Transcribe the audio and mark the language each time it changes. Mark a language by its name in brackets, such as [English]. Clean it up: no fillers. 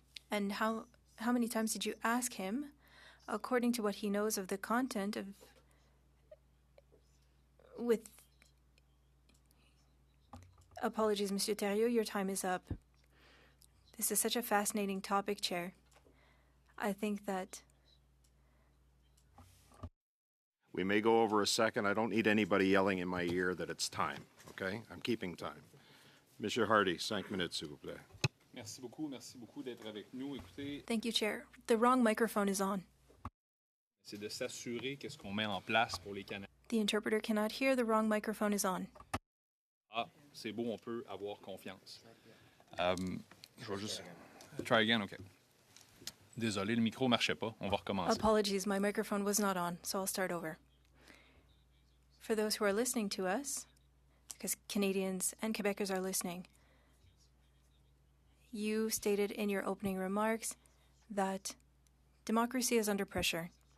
[English] And how many times did you ask him, according to what he knows of the content of with apologies, Monsieur Thériault, your time is up. This is such a fascinating topic, Chair. I think that We may go over a second. I don't need anybody yelling in my ear that it's time, okay? I'm keeping time. [French] Monsieur Hardy, 5 minutes, s'il vous plaît. Merci beaucoup d'être avec nous. Écoutez, [English] Thank you, Chair. The wrong microphone is on. [French] c'est de s'assurer que ce qu'on met en place pour les Canadiens. [English] The interpreter cannot hear. The wrong microphone is on. [French] Ah, c'est beau, on peut avoir confiance. Je vais juste [English] try again, [French] OK. Désolé, le micro marchait pas. On va recommencer. [English] Apologies, my microphone was not on, so I'll start over. For those who are listening to us, because Canadians and Quebecers are listening, you stated in your opening remarks that democracy is under pressure.